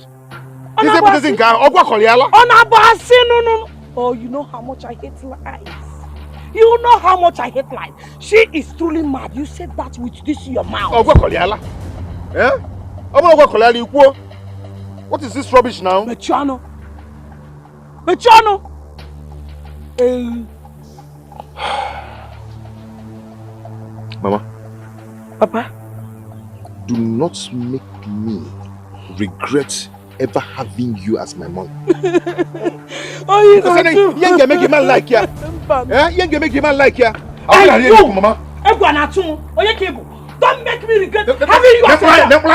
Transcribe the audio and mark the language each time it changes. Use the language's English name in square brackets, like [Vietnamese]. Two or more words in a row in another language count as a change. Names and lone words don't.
[English] No. Oh, you know how much I hate lies. You know how much I hate lies. She is truly mad. You said that with this in your mouth. Eh? What is this rubbish now? Mechano. Mama. Papa. Do not make me regret ever having you as my mom. Oh, you know you ain't make a man like ya. Eh? You ain't make a man like ya. Mama. Don't make me regret having you as my